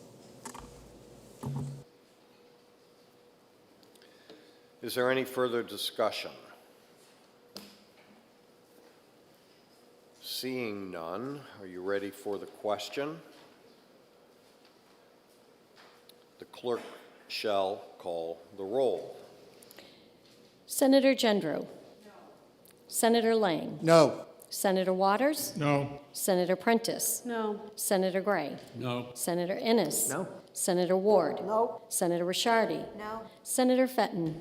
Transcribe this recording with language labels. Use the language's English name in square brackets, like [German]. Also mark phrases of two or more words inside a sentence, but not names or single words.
[English] Is there any further discussion? Seeing none, are you ready for the question? The clerk shall call the roll. Senator Gendreau. No. Senator Lang. No. Senator Waters. No. Senator Prentice. No. Senator Gray. No. Senator Innes. No. Senator Ward. No. Senator Rishardi. No. Senator Fenton.